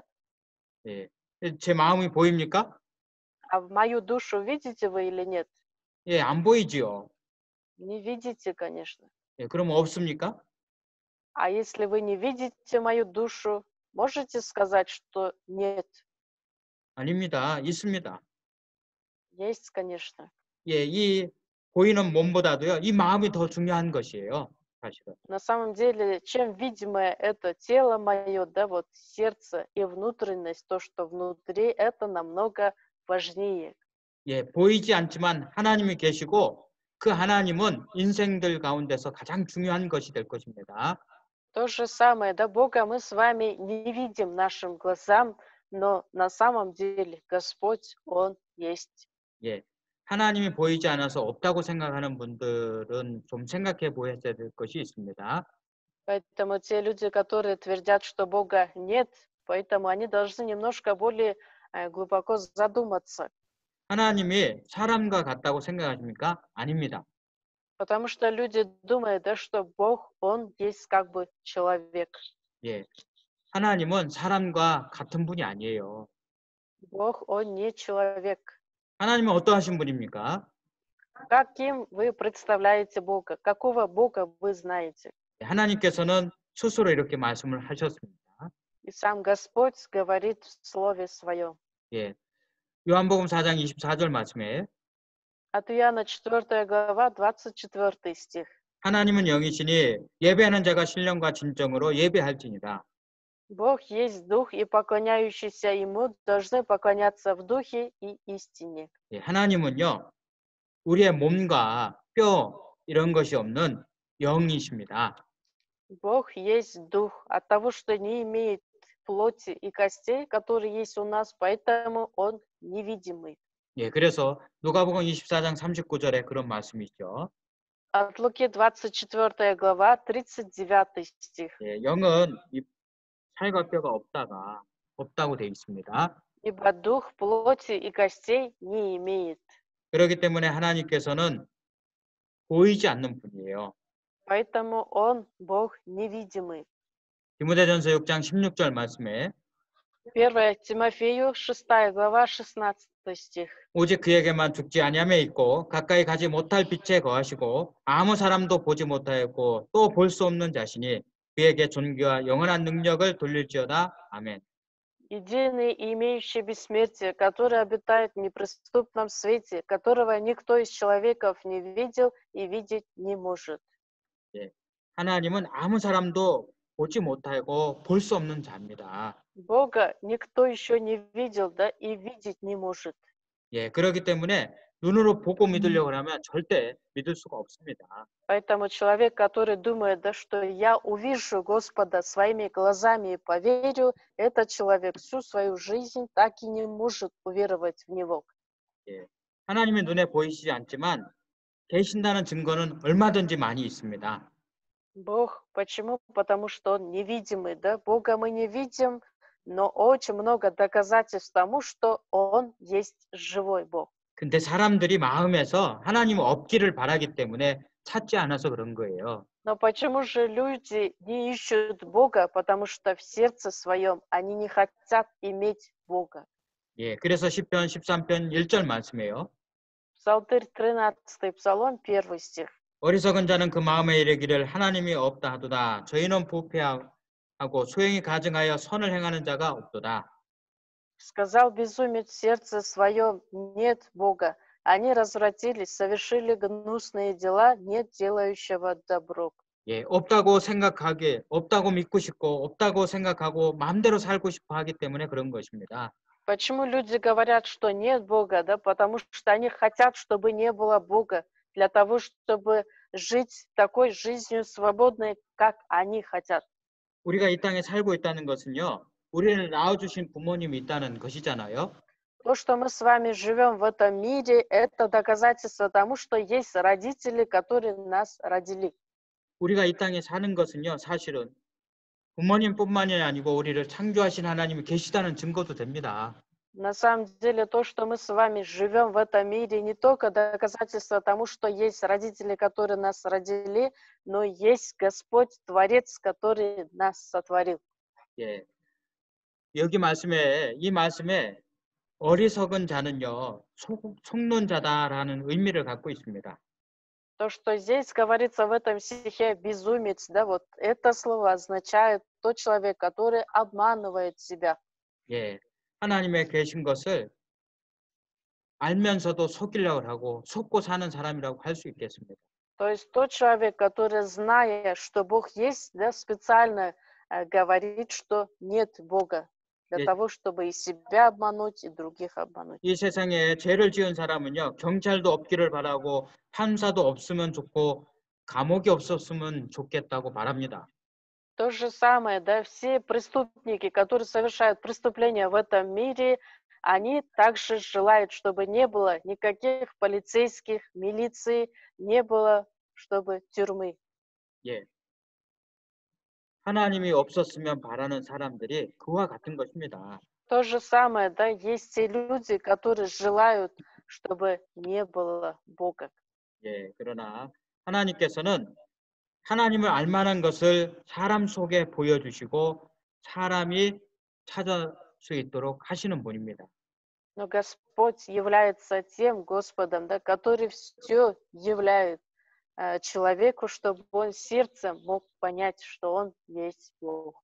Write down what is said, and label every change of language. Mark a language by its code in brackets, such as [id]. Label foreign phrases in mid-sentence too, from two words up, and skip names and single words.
[ko] 예, 제 마음이 보입니까? [ru] А в мою душу видите вы или нет? [ko] 예, 안 보이지요. [ru] Не видите, конечно. [ko] 예, 그럼 없습니까? [ru] А если вы не видите мою душу, можете сказать, что нет? [ko] 아닙니다. 있습니다. [ru] Есть, конечно. [ko] 예, 이 보이는 몸보다도요, 이 마음이 더 중요한 것이에요. 사실은. [ru] На самом деле, чем видимое это тело мое, да, вот сердце и внутренность, то, что внутри, это намного важнее. [ko] 예, 보이지 않지만 하나님이 계시고 그 하나님은 인생들 가운데서 가장 중요한 것이 될 것입니다. [ru] То же самое, да, Бога мы с вами не видим нашим глазам, но на самом деле Господь, Он есть. [ko] 예, 하나님이 보이지 않아서 없다고 생각하는 분들은 좀 생각해 보셔야 될 것이 있습니다. [ru] Поэтому те люди, которые твердят, что Бога нет, поэтому они должны немножко более глубоко задуматься. [ko] 하나님이 사람과 같다고 생각하십니까? 아닙니다. [ru] Потому что люди думают, да, что Бог, Он есть как бы человек. [ko] 예, 하나님은 사람과 같은 분이 아니에요. [ru] Бог, Он не человек. [ko] 하나님은 어떠하신 분입니까? [ru] Каким вы представляете Бога? Какого Бога вы знаете? [ko] 하나님께서는 스스로 이렇게 말씀을 하셨습니다. [ru] И сам Господь говорит в Слове Своем. [ko] 예, 요한복음 4장 24절 말씀에 [ru] От Иоанна 4 глава, 24 стих. [ko] 하나님은 영이시니 예배하는 자가 신령과 진정으로 예배할지니라. [ru] Бог есть Дух, и поклоняющиеся Ему должны поклоняться в Духе и истине. [ko] 예, 하나님은요, 우리의 몸과 뼈 이런 것이 없는 영이십니다. [ru] Бог есть Дух, от того, что не имеет плоти и костей, которые есть у нас, поэтому Он невидимый. [ko] 예, 그래서 누가복음 24장 39절에 그런 말씀이죠. [ru] От Луки 24 глава, 39 стих. [ko] 예, 영은 이 살과 뼈가 없다고 되어 있습니다. [ru] Ибо Дух плоти и костей не имеет. [ko] 그렇기 때문에 하나님께서는 보이지 않는 분이에요. [ru] Поэтому Он Бог невидимый. [ko] 디모데전서 6장 16절 말씀에 [ru] 1 Тимофею 6 глава, 16 стих. [ko] 오직 그에게만 죽지 아니함에 있고 가까이 가지 못할 빛에 거하시고 아무 사람도 보지 못하였고 또 볼 수 없는 자신이 그에게 존귀와 영원한 능력을 돌릴지어다. 아멘. [ru] Единый и имеющий бессмертие, который обитает в неприступном свете, которого никто из человеков не видел и видеть не может. [ko] 예, 하나님은 아무 사람도 보지 못하고 볼 수 없는 자입니다. [ru] Бога никто еще не видел, да, и видеть не может. [ko] 예, 그렇기 때문에 눈으로 보고 믿으려고 하면 절대 믿을 수가 없습니다. [ru] Поэтому человек, который думает, да, что я увижу Господа своими глазами и поверю, этот человек всю свою жизнь так и не может уверовать в Него. [ko] 예, 하나님의 눈에 보이시지 않지만 계신다는 증거는 얼마든지 많이 있습니다. [ru] Бог, почему? Потому что Он невидимый, да? Бога мы не видим, но очень много доказательств тому, что Он есть живой Бог. [ko] 근데 사람들이 마음에서 하나님 없기를 바라기 때문에 찾지 않아서 그런 거예요. [ru] Но почему же люди не ищут Бога? Потому что в сердце своем они не хотят иметь Бога. [ko] 예, 그래서 시편 13편 1절 말씀이에요. [ru] Псалтырь 13, Псалом 1 стих. [ko] 어리석은 자는 그 마음에 이르기를 하나님이 없다 하도다. 저희는 부패하고 소행이 가증하여 선을 행하는 자가 없도다. [ru] Сказал безумец в сердце своем, нет Бога. Они развратились, совершили гнусные дела, нет делающего добро. [ko] 예, 없다고 믿고 싶고, 없다고 생각하고, 마음대로 살고 싶어 하기 때문에 그런 것입니다. [ru] Почему люди говорят, что нет Бога? Да? Потому что они хотят, чтобы не было Бога, для того, чтобы жить такой жизнью свободной, как они хотят. [ko] 우리가 이 땅에 살고 있다는 것은요, 우리를 낳아주신 부모님이 있다는 것이잖아요. [ru] То, что мы с вами живем в этом мире, это доказательство тому, что есть родители, которые нас родили. [ko] 우리가 이 땅에 사는 것은요, 사실은 부모님뿐만이 아니고 우리를 창조하신 하나님이 계시다는 증거도 됩니다. [ru] На самом деле, то, что мы с вами живем в этом мире, не только доказательство тому, что есть родители, которые нас родили, но есть Господь, Творец, который нас сотворил. [ko] 예, 이 말씀에 어리석은 자는요, 속는 자다라는 의미를 갖고 있습니다. [ru] То, что здесь говорится в этом стихе безумец, да, вот это слово означает тот человек, который обманывает себя. [ko] 예, 하나님의 계신 것을 알면서도 속이려고 하고 속고 사는 사람이라고 할 수 있겠습니다. [ru] То есть тот человек, который, зная, что Бог есть, да, специально говорит, что нет Бога. для [ko] 예, [ru] того, чтобы и себя обмануть, и других обмануть. [ko] 이 세상에 죄를 지은 사람은요, 경찰도 없기를 바라고 판사도 없으면 좋고 감옥이 없었으면 좋겠다고 바랍니다. [ru] То же самое, да, все преступники, которые совершают преступления в этом мире, они также желают, чтобы не было никаких полицейских, милиции, не было, чтобы тюрьмы. [ko] 예, 하나님이 없었으면 바라는 사람들이 그와 같은 것입니다. [ru] То же самое, да, есть те люди, которые желают, чтобы не было Бога. [ko] 예, 그러나 하나님께서는 하나님을 알 만한 것을 사람 속에 보여주시고 사람이 찾을 수 있도록 하시는 분입니다. [ru] Но Господь является тем Господом, да, который все являет человеку, чтобы он сердцем мог понять, что он есть Бог.